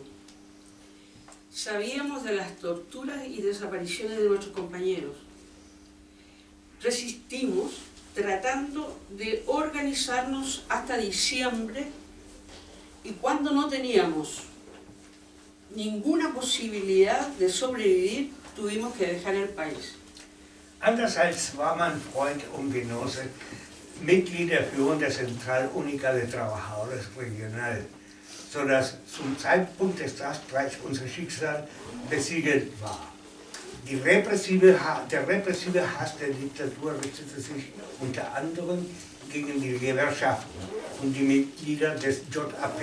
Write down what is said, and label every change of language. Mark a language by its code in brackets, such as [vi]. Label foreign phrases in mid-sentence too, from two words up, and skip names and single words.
[es] Sabíamos de las torturas y desapariciones de nuestros compañeros. Resistimos tratando de organizarnos hasta diciembre, y cuando no teníamos ninguna posibilidad de sobrevivir, tuvimos que dejar el país. [de] Andererseits war mein Freund und Genosse Mitglied der Führung der Central Única de Trabajadores Regional, sodass zum Zeitpunkt des Staatsstreiks unser Schicksal besiegelt war. Der repressive Hass der Diktatur richtete sich unter anderem gegen die Gewerkschaften und die Mitglieder des JAP.